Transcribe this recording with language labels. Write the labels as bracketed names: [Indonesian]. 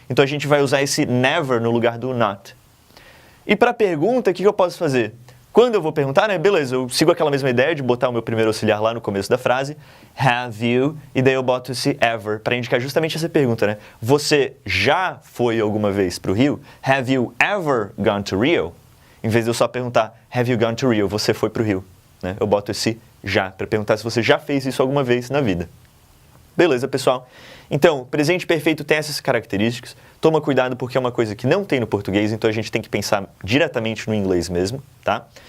[Portuguese] Então, a gente vai usar esse never no lugar do not. E para a pergunta, o que eu posso fazer? Quando eu vou perguntar, né, beleza, eu sigo aquela mesma ideia de botar o meu primeiro auxiliar lá no começo da frase, [English] have you, [Portuguese] e daí eu boto esse ever, para indicar justamente essa pergunta, né? Você já foi alguma vez para o Rio? [English] Have you ever gone to Rio? [Portuguese] Em vez de eu só perguntar, [English] have you gone to Rio? [Portuguese] Você foi para o Rio, né? Eu boto esse já, para perguntar se você já fez isso alguma vez na vida. Beleza, pessoal? Então, presente perfeito tem essas características. Toma cuidado porque é uma coisa que não tem no português, então a gente tem que pensar diretamente no inglês mesmo, tá?